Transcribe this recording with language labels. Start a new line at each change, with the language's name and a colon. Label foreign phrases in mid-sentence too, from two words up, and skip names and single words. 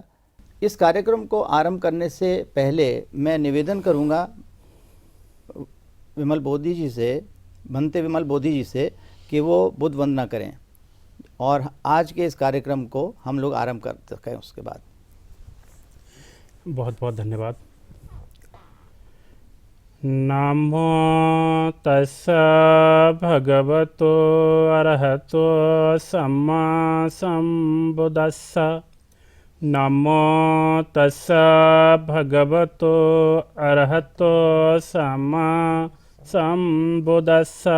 Hindi: इस कार्यक्रम को आरंभ करने से पहले मैं निवेदन करूँगा विमल बोधी जी से, भंते विमल बोधी जी से, कि वो बुद्ध वंदना करें और आज के इस कार्यक्रम को हम लोग आरंभ कर सकें। उसके बाद बहुत बहुत धन्यवाद।
Pali: नमो तस्सा भगवतो अरहतो सम्मा सम्बुद्दस्सा। नमो तस्सा भगवतो अरहतो सम्मा सम्बुद्दस्सा।